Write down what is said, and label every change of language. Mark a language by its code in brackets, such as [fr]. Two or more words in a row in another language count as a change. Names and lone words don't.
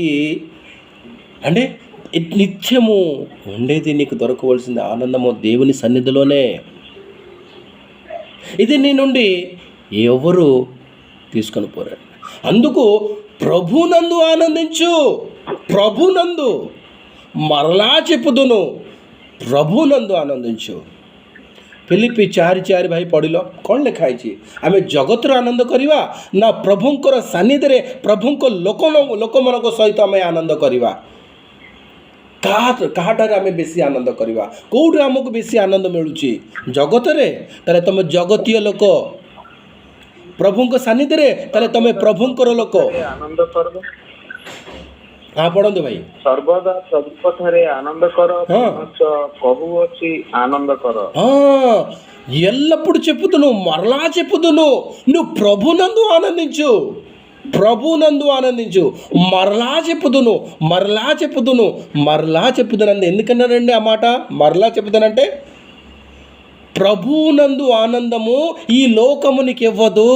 [te] అంటే నిత్యము ఉండేది నీకు దొరకవలసింది ఆనందము దేవుని సన్నిధిలోనే. ఇది నీ నుండి ఎవరు తీసుకొని పోరాడు. అందుకు ప్రభునందు ఆనందించు. ప్రభునందు, మరలా చెప్పుదును, ప్రభునందు ଆନନ୍ଦିଛୁ। [or] ଫିଲିପି 4:4 ଭାଇ ପଢ଼ିଲ କ'ଣ ଲେଖା ହେଇଛି? ଆମେ ଜଗତର ଆନନ୍ଦ କରିବା ନା ପ୍ରଭୁଙ୍କର ସାନ୍ନିଧ୍ୟରେ ପ୍ରଭୁଙ୍କ ଲୋକମାନଙ୍କ ସହିତ ଆମେ ଆନନ୍ଦ କରିବା? କାହାଠାରେ ଆମେ ବେଶୀ ଆନନ୍ଦ କରିବା? କେଉଁଠି ଆମକୁ ବେଶୀ ଆନନ୍ଦ ମିଳୁଛି? ଜଗତରେ? ତାହେଲେ ତୁମେ ଜଗତୀୟ ଲୋକ। ପ୍ରଭୁଙ୍କ ସାନ୍ନିଧ୍ୟରେ? ତାହେଲେ ତୁମେ ପ୍ରଭୁଙ୍କର ଲୋକ। ଆନନ୍ଦ କର। ହଁ ପଢ଼ନ୍ତୁ ଭାଇ। ସର୍ବଦା ସବୁଠାରେ ଆନନ୍ଦ କର, କହୁଅଛି ଆନନ୍ଦ କର। [te] ఎల్లప్పుడు చెప్పుదును, మరలా చెప్పుదును, నువ్వు ప్రభునందు ఆనందించు, ప్రభునందు ఆనందించు. మరలా చెప్పుదును, మరలా చెప్పుదును, మరలా చెప్పుదును అంది. ఎందుకన్నారండి ఆ మాట? మరలా చెప్పుదునంటే ప్రభునందు ఆనందము ఈ లోకము నీకు ఇవ్వదు.